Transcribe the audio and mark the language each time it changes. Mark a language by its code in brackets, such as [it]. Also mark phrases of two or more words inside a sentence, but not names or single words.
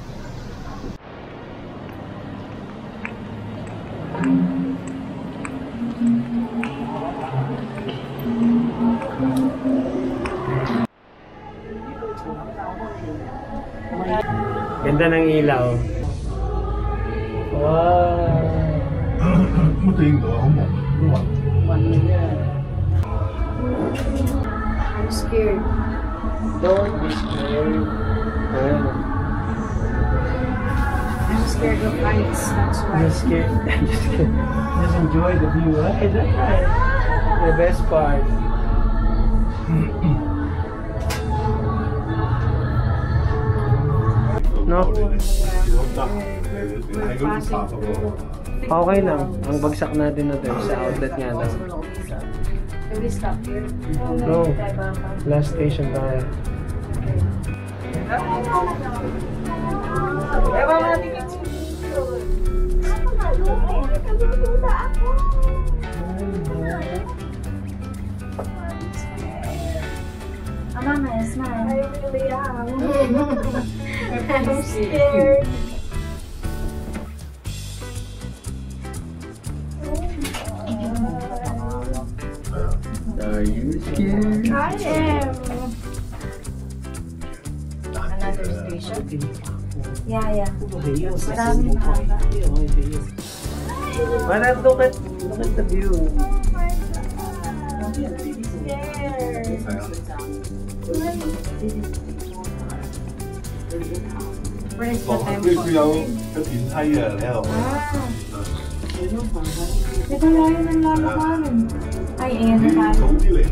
[tl] Ganda ng ilaw. [en] Wow! I'm scared. Don't be scared. I'm scared of heights. That's why. Just scared. Just enjoy the view, right? That's right. The best part. No? [tl] Okay lang. Ang bagsak natin na tayo sa outlet nga daw. [en] Can we stop here? [tl] No. [en] Last station [tl] tayo. [en] Mama, smile. I really am. I'm scared. Are you scared? I am. Another station. Yeah. [tl] Maraming haba. [en] Manat, look at the view. Where's the [yue] 佢有個電梯啊，你喺度。 [tl] Ito lang yung lalakarin. Ay, ayan na tayo. [yue] 早啲嚟啦。